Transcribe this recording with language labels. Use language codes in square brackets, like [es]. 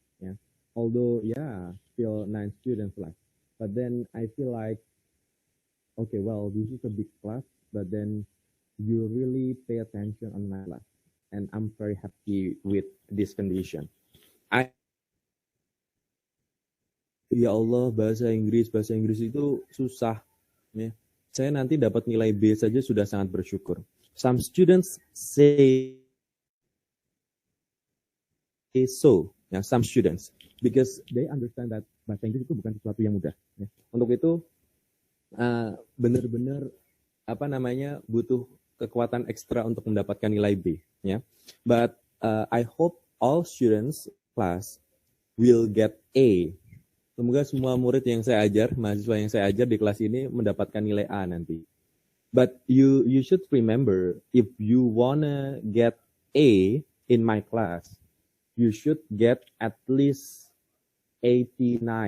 [en] Yeah, although still 9 students left, but then I feel like, okay, well, this is a big class, but then you really pay attention on my class, and I'm very happy with this condition. [id] Ya Allah, bahasa Inggris itu susah. Ya. Saya nanti dapat nilai B saja sudah sangat bersyukur. [en] Some students say [id] so, ya, [en] some students, because they understand that [id] bahasa Inggris itu bukan sesuatu yang mudah. Ya. Untuk itu benar-benar butuh kekuatan ekstra untuk mendapatkan nilai B. Ya. [en] But I hope all students class will get A. [id] Semoga semua murid yang saya ajar, mahasiswa yang saya ajar di kelas ini mendapatkan nilai A nanti. [en] But you should remember, if you wanna get A in my class, you should get at least 86.